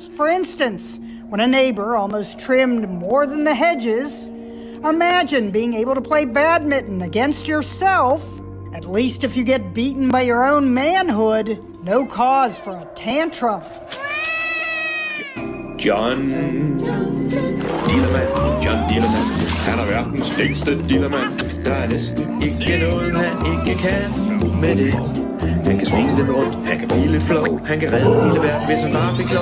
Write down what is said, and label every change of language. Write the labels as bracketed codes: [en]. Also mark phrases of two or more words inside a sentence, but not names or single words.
[en] For instance, when a neighbor almost trimmed more than the hedges. Imagine being able to play badminton against yourself. At least if you get beaten by your own manhood, no cause for a tantrum." [da] John Dillerman, han er verdens længste dillermand. Der er næsten ikke noget, han ikke kan med det. Han kan svinge lidt rundt, han kan blive lidt flov. Han kan redde hele verden, hvis han bare fik lov.